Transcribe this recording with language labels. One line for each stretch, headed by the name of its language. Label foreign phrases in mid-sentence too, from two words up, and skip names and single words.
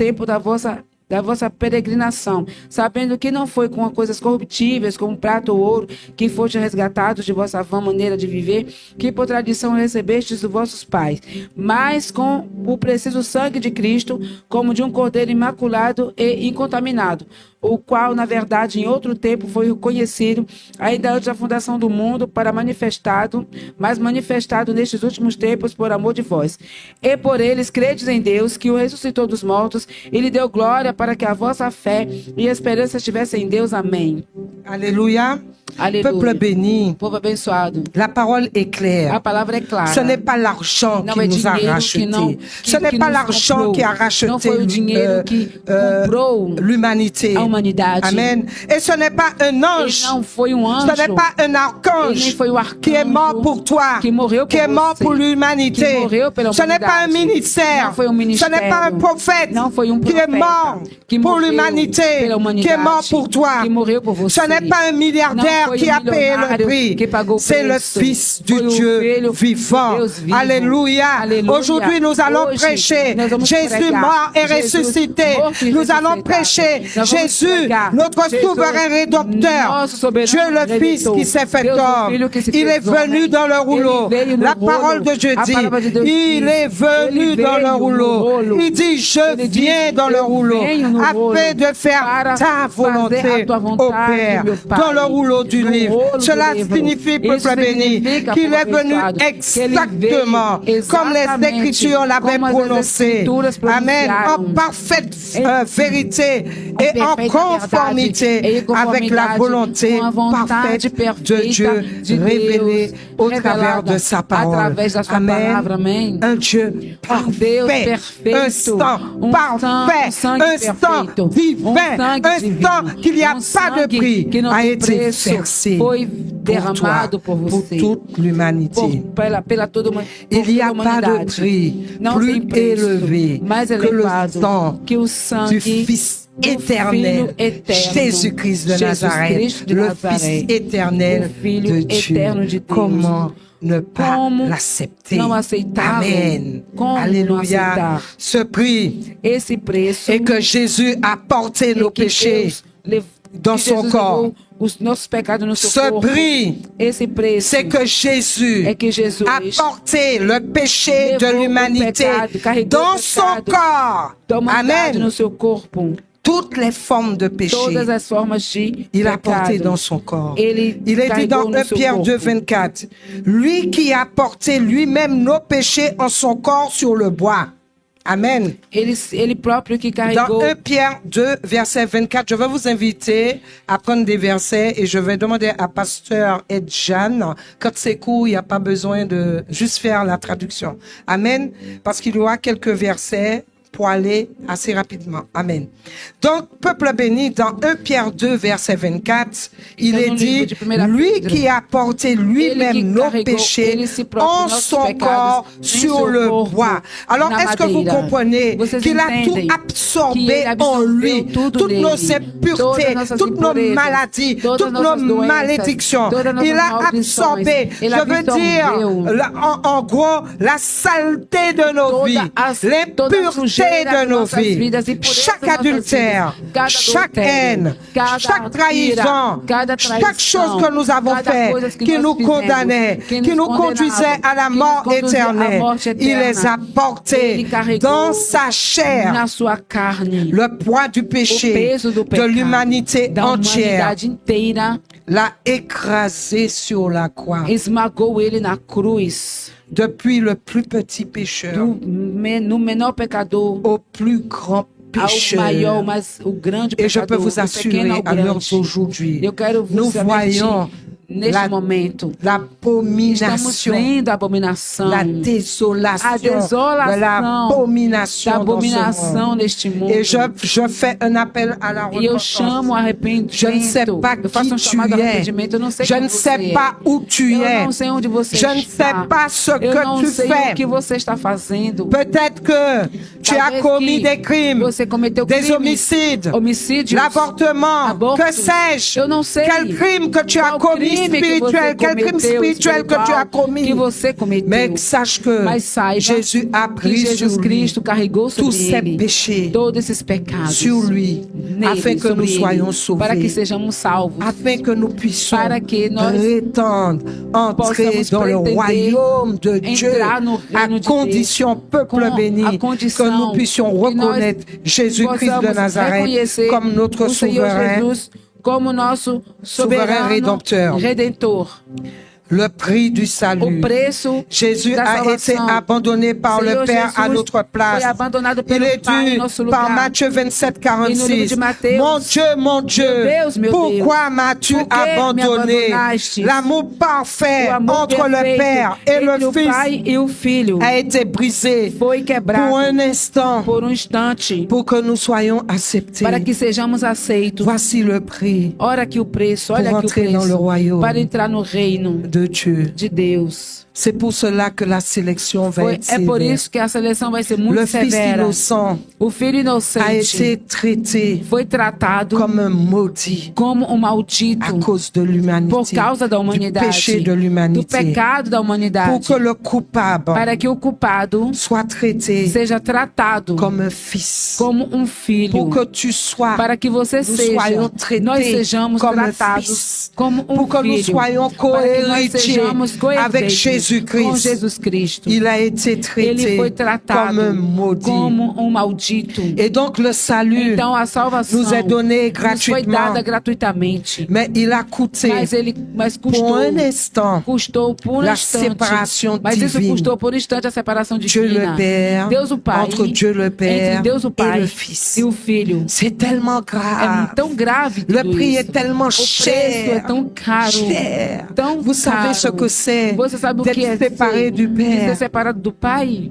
Portuguese: tempo da vossa peregrinação, sabendo que não foi com coisas corruptíveis, como prata ou ouro, que foste resgatados de vossa vã maneira de viver, que por tradição recebestes dos vossos pais, mas com o preciso sangue de Cristo, como de um cordeiro imaculado e incontaminado, o qual, na verdade, em outro tempo foi conhecido, ainda antes da fundação do mundo, mas manifestado nestes últimos tempos por amor de vós. E por eles credes em Deus, que o ressuscitou dos mortos, e lhe deu glória para que a vossa fé e esperança estivessem em Deus. Amém.
French: Alléluia.
Portuguese: Aleluia.
French: Peuple béni,
Portuguese: Povo abençoado.
French: la parole est claire.
Portuguese: A palavra é clara.
French: Ce n'est pas l'argent
Portuguese: Não
French: qui
Portuguese: é
French: nous a
Portuguese: dinheiro
French: rachetés.
Portuguese: que
French: Ce n'est
Portuguese: que
French: pas
Portuguese: nos
French: l'argent
Portuguese: comprou.
French: qui a
Portuguese: Não
French: racheté
Portuguese: foi o dinheiro que comprou
French: l'humanité.
Portuguese: a humanidade.
French: Amen. Et ce n'est pas un
Portuguese: Ele
French: ange.
Portuguese: não foi um anjo.
French: Ce n'est pas un
Portuguese: Ele nem
French: archange
Portuguese: foi o arcanjo
French: qui est mort pour toi,
Portuguese: que morreu por
French: qui est mort
Portuguese: você,
French: pour
Portuguese: que
French: l'humanité.
Portuguese: morreu pela
French: Ce n'est pas un
Portuguese: humanidade.
French: ministère.
Portuguese: Não foi um
French: Ce
Portuguese: ministério.
French: n'est pas un prophète
Portuguese: Não foi um
French: qui est
Portuguese: profeta
French: mort
Portuguese: que
French: pour
Portuguese: morreu
French: l'humanité,
Portuguese: pela
French: qui
Portuguese: humanidade,
French: est mort pour toi.
Portuguese: que morreu por você.
French: Ce n'est pas un
Portuguese: Não
French: milliardaire
Portuguese: foi
French: qui a payé le
Portuguese: milionário
French: prix.
Portuguese: que pagou o
French: C'est le
Portuguese: preço.
French: Fils du
Portuguese: Foi o
French: Dieu
Portuguese: Filho
French: vivant.
Portuguese: de Deus vivo.
French: Alléluia. Alléluia. Aujourd'hui, nous allons
Portuguese: Hoje,
French: prêcher
Portuguese: nós vamos
French: Jésus
Portuguese: pregar.
French: mort et
Portuguese: Jesus
French: ressuscité.
Portuguese: morto e
French: Nous allons
Portuguese: ressuscitado.
French: prêcher
Portuguese: Nós vamos
French: Jésus,
Portuguese: pregar.
French: notre
Portuguese: Jesus,
French: souverain rédempteur.
Portuguese: nosso soberano
French: Dieu le Fils
Portuguese: Redentor.
French: qui s'est fait
Portuguese: Deus, o
French: homme.
Portuguese: Filho que se
French: Il
Portuguese: fez
French: est venu
Portuguese: homem.
French: dans le rouleau.
Portuguese: Ele veio no
French: La
Portuguese: rolo.
French: parole de Dieu
Portuguese: A palavra de Deus
French: dit,
Portuguese: diz.
French: il est venu
Portuguese: Ele
French: dans le
Portuguese: veio no
French: rouleau.
Portuguese: rolo.
French: Il dit, je
Portuguese: Ele diz,
French: viens dans le
Portuguese: eu
French: rouleau
Portuguese: venho no rolo
French: afin de faire
Portuguese: para
French: ta
Portuguese: fazer
French: volonté
Portuguese: a tua
French: au
Portuguese: vontade,
French: Père.
Portuguese: meu Pai.
French: Dans le rouleau du
Portuguese: No
French: livre.
Portuguese: rolo do
French: Cela
Portuguese: livro.
French: signifie,
Portuguese: Isso
French: peuple béni,
Portuguese: significa,
French: qu'il est
Portuguese: povo
French: venu
Portuguese: abençoado, que ele
French: exactement
Portuguese: veio
French: comme les
Portuguese: exatamente
French: Écritures l'avaient
Portuguese: como as
French: prononcé.
Portuguese: Escrituras
French: Amen. En
Portuguese: pronunciaram.
French: parfaite vérité et en
Portuguese: perfeita
French: conformité
Portuguese: e em
French: avec la
Portuguese: conformidade
French: volonté
Portuguese: com a vontade
French: parfaite de
Portuguese: perfeita
French: Dieu
Portuguese: de
French: révélée
Portuguese: Deus,
French: au travers
Portuguese: revelada
French: de sa parole.
Portuguese: através da sua palavra. Amém.
French: Un Dieu
Portuguese: Deus
French: parfait,
Portuguese: perfeito,
French: un sang parfait,
Portuguese: sangue
French: un sang
Portuguese: perfeito,
French: divin,
Portuguese: sangue
French: un
Portuguese: divino,
French: sang qu'il n'y a pas de
Portuguese: sangue
French: prix
Portuguese: que não
French: a
Portuguese: tem
French: été
Portuguese: preço,
French: versé
Portuguese: foi
French: pour toi,
Portuguese: derramado por
French: pour
Portuguese: você,
French: toute l'humanité.
Portuguese: pela toda
French: Il n'y a
Portuguese: toda
French: pas de
Portuguese: humanidade.
French: prix
Portuguese: Não
French: plus
Portuguese: tem preço
French: élevé
Portuguese: mais
French: que le
Portuguese: elevado
French: sang
Portuguese: que o
French: du
Portuguese: sangue
French: Fils
Portuguese: do
French: éternel,
Portuguese: Filho eterno,
French: Jésus-Christ de
Portuguese: Jesus
French: Nazareth,
Portuguese: Cristo de
French: le
Portuguese: Nazaré,
French: Fils éternel
Portuguese: o Filho
French: de Dieu.
Portuguese: eterno de Deus.
French: Comment ne pas
Portuguese: Como
French: l'accepter?
Portuguese: não aceitá-lo?
French: Amen.
Portuguese: Como não
French: Alléluia.
Portuguese: aceitar?
French: Ce prix
Portuguese: Esse preço
French: et que Jésus a porté nos
Portuguese: que
French: péchés dans
Portuguese: que
French: son
Portuguese: Jesus
French: corps.
Portuguese: levou os nossos pecados no seu
French: Ce
Portuguese: corpo.
French: prix,
Portuguese: Esse preço
French: c'est que Jésus
Portuguese: é que Jesus
French: a porté le péché de
Portuguese: levou o
French: l'humanité
Portuguese: pecado, carregou
French: dans
Portuguese: o
French: son
Portuguese: pecado
French: corps.
Portuguese: da humanidade
French: Amen.
Portuguese: no seu corpo.
French: Toutes les formes de péché,
Portuguese: Todas as formas de
French: il a porté
Portuguese: pecado.
French: dans son corps.
Portuguese: Ele
French: Il est dit
Portuguese: carregou
French: dans
Portuguese: no
French: 1
Portuguese: seu
French: Pierre
Portuguese: corpo.
French: 2, 24, lui qui a porté lui-même nos péchés en son corps sur le bois. Amen.
Portuguese: Ele próprio que
French: Dans
Portuguese: carregou.
French: 1 Pierre 2, verset 24, je vais vous inviter à prendre des versets et je vais demander à Pasteur Ed Jeanne, quand c'est court, il n'y a pas besoin de juste faire la traduction. Amen. Parce qu'il y aura quelques versets pour aller assez rapidement. Amen. Donc, peuple béni, dans 1 Pierre 2, verset 24, il
Portuguese: Então,
French: est
Portuguese: no
French: dit,
Portuguese: livro de 1
French: lui
Portuguese: Pedro,
French: qui a porté
Portuguese: ele
French: lui-même
Portuguese: que
French: nos
Portuguese: carregou
French: péchés
Portuguese: ele si próprio
French: en
Portuguese: nossos
French: son
Portuguese: pecados
French: corps
Portuguese: em
French: sur
Portuguese: seu
French: le
Portuguese: corpo
French: bois. Alors,
Portuguese: na
French: est-ce que vous
Portuguese: madeira.
French: comprenez
Portuguese: Vocês
French: qu'il a tout
Portuguese: entendem que
French: absorbé
Portuguese: ele
French: en
Portuguese: absorveu
French: lui,
Portuguese: tudo
French: toutes
Portuguese: nele,
French: nos
Portuguese: todas
French: impuretés,
Portuguese: nossas
French: toutes nos
Portuguese: impurezas,
French: maladies,
Portuguese: todas
French: toutes nos
Portuguese: nossas doenças,
French: malédictions.
Portuguese: todas nossas
French: Il a
Portuguese: maldições.
French: absorbé,
Portuguese: Ele
French: je veux dire,
Portuguese: absorveu
French: en gros, la saleté de nos vies,
Portuguese: toda a
French: l'impureté
Portuguese: sujeira
French: de
Portuguese: de
French: nos
Portuguese: nossas
French: vies,
Portuguese: vidas, impureza
French: chaque
Portuguese: das nossas
French: adultère,
Portuguese: vidas, cada
French: chaque
Portuguese: adultério,
French: haine,
Portuguese: cada
French: chaque trahison,
Portuguese: ira, cada
French: chaque
Portuguese: traição,
French: chose que nous avons
Portuguese: cada
French: fait,
Portuguese: coisa que
French: qui
Portuguese: nós
French: nous
Portuguese: fizemos,
French: condamnait,
Portuguese: que
French: qui
Portuguese: nos
French: nous
Portuguese: condenava,
French: conduisait à la
Portuguese: que nos
French: mort
Portuguese: conduzia à
French: éternelle,
Portuguese: morte
French: il
Portuguese: eterna.
French: les a portés
Portuguese: Ele carregou
French: dans sa chair.
Portuguese: na sua carne
French: Le poids du
Portuguese: o
French: péché
Portuguese: peso do
French: de
Portuguese: pecado
French: l'humanité
Portuguese: da
French: entière
Portuguese: humanidade inteira,
French: l'a écrasé sur la croix.
Portuguese: esmagou ele na cruz,
French: Depuis le plus petit pécheur
Portuguese: no menor pecador
French: au plus grand
Portuguese: ao
French: pécheur.
Portuguese: maior, mas o grande
French: Et je peux
Portuguese: pecador,
French: vous
Portuguese: do
French: assurer,
Portuguese: pequeno ao
French: à l'heure
Portuguese: grande.
French: d'aujourd'hui,
Portuguese: Eu quero
French: nous
Portuguese: vos advertir
French: voyons
Portuguese: neste momento. Estamos
French: l'abomination,
Portuguese: vendo a abominação,
French: la désolation,
Portuguese: a
French: de
Portuguese: desolação
French: l'abomination
Portuguese: da
French: dans ce
Portuguese: abominação
French: monde.
Portuguese: neste mundo.
French: Et je fais un appel à la
Portuguese: E eu
French: repentance.
Portuguese: chamo arrependimento.
French: Je ne sais pas
Portuguese: Eu faço
French: qui
Portuguese: chamado
French: tu es.
Portuguese: arrependimento. Eu não sei
French: Je
Portuguese: quem
French: ne
Portuguese: você
French: sais
Portuguese: é.
French: pas où tu
Portuguese: Eu
French: es.
Portuguese: não sei onde você
French: Je ne
Portuguese: está.
French: sais pas ce
Portuguese: Eu
French: que
Portuguese: não
French: tu
Portuguese: sei
French: fais.
Portuguese: o que você está fazendo.
French: Peut-être que tu as
Portuguese: Talvez
French: commis
Portuguese: que
French: des crimes,
Portuguese: você cometeu
French: des
Portuguese: crimes,
French: homicides,
Portuguese: homicídios,
French: l'avortement,
Portuguese: abortos.
French: que sais-je?
Portuguese: Eu não sei
French: Quel crime que tu as
Portuguese: qual
French: commis
Portuguese: crime que você
French: spirituel, quel crime
Portuguese: cometeu
French: spirituel que tu as commis.
Portuguese: que você cometeu.
French: Mais sache que
Portuguese: Mas saiba
French: Jésus a
Portuguese: que
French: pris
Portuguese: Jesus
French: sur lui
Portuguese: Cristo carregou
French: tous
Portuguese: sobre
French: ses
Portuguese: ele
French: péchés,
Portuguese: todos esses pecados
French: sur lui,
Portuguese: nele,
French: afin que
Portuguese: sobre
French: nous
Portuguese: ele,
French: soyons sauvés,
Portuguese: para que sejamos salvos,
French: afin que nous puissions
Portuguese: para que nós
French: prétendre entrer
Portuguese: possamos
French: dans le
Portuguese: pretender
French: royaume de Dieu,
Portuguese: entrar no
French: à
Portuguese: reino de
French: condition, peuple
Portuguese: com
French: béni,
Portuguese: a
French: que
Portuguese: condição
French: nous puissions
Portuguese: que nós
French: reconnaître Jésus-Christ de
Portuguese: possamos
French: Nazareth
Portuguese: reconhecer
French: comme notre
Portuguese: o Senhor
French: souverain,
Portuguese: Jesus como nosso
French: souverain
Portuguese: soberano
French: rédempteur.
Portuguese: redentor.
French: Le prix du
Portuguese: O
French: salut.
Portuguese: preço
French: Jésus
Portuguese: da
French: a été
Portuguese: salvação.
French: abandonné par le
Portuguese: Senhor
French: Père à
Portuguese: Jesus
French: notre place.
Portuguese: foi abandonado
French: Il
Portuguese: pelo
French: est
Portuguese: Pai em
French: dit
Portuguese: nosso
French: par
Portuguese: lugar.
French: Matthieu 27,
Portuguese: E no livro
French: 46.
Portuguese: de Mateus,
French: Mon Dieu,
Portuguese: meu
French: pourquoi m'as-tu
Portuguese: por que me
French: abandonné?
Portuguese: abandonastes?
French: L'amour parfait
Portuguese: o amor
French: entre le
Portuguese: perfeito
French: Père et
Portuguese: entre
French: le
Portuguese: o
French: Fils
Portuguese: Pai e o Filho
French: a été brisé
Portuguese: foi quebrado
French: pour un instant,
Portuguese: por instante
French: pour que nous soyons acceptés.
Portuguese: para que sejamos aceitos.
French: Voici le prix
Portuguese: Ora aqui o preço, olha
French: Pour
Portuguese: aqui o
French: entrer dans le
Portuguese: preço
French: royaume
Portuguese: para entrar no reino
French: de Dieu.
Portuguese: de Deus.
French: C'est pour cela que la sélection va être
Portuguese: É por
French: sévère.
Portuguese: isso que a seleção vai ser muito
French: Le Fils
Portuguese: severa.
French: innocent
Portuguese: O filho
French: a
Portuguese: inocente
French: été traité
Portuguese: foi tratado
French: comme un maudit
Portuguese: como um maldito
French: à cause de
Portuguese: por
French: l'humanité,
Portuguese: causa da
French: du
Portuguese: humanidade,
French: péché de
Portuguese: do
French: l'humanité,
Portuguese: pecado da
French: pour
Portuguese: humanidade,
French: que le coupable
Portuguese: para que o culpado
French: soit traité
Portuguese: seja tratado
French: comme un fils,
Portuguese: como um filho,
French: pour que tu sois,
Portuguese: para que você
French: nous soyons
Portuguese: seja, nós
French: traités
Portuguese: sejamos
French: comme un
Portuguese: tratados
French: fils,
Portuguese: como um
French: pour que nous
Portuguese: filho,
French: soyons
Portuguese: para que nós
French: co-héritier
Portuguese: sejamos
French: avec
Portuguese: co-herdeiros com
French: Jésus-Christ.
Portuguese: Jesus Cristo.
French: Il a été
Portuguese: Ele
French: traité
Portuguese: foi tratado
French: comme un maudit.
Portuguese: como maldito.
French: Et donc le salut
Portuguese: Então a salvação
French: nous est donné
Portuguese: nos foi
French: gratuitement,
Portuguese: dada gratuitamente.
French: mais il a coûté
Portuguese: Mas
French: pour
Portuguese: custou,
French: un instant
Portuguese: custou por
French: la
Portuguese: instante.
French: séparation
Portuguese: Mas isso
French: divine.
Portuguese: custou por instante a separação
French: Dieu le
Portuguese: divina.
French: Père,
Portuguese: Deus o Pai,
French: entre Dieu le Père
Portuguese: entre Deus o
French: et
Portuguese: Pai
French: le Fils.
Portuguese: e o Filho.
French: C'est tellement
Portuguese: É
French: grave.
Portuguese: tão grave
French: Le
Portuguese: tudo
French: prix
Portuguese: isso.
French: est tellement
Portuguese: O preço
French: cher.
Portuguese: é tão caro.
French: Cher.
Portuguese: Tão
French: Vous savez
Portuguese: caro.
French: ce que c'est
Portuguese: Você sabe o que é
French: d'être séparé
Portuguese: ser,
French: du
Portuguese: de ser
French: Père.
Portuguese: separado do Pai?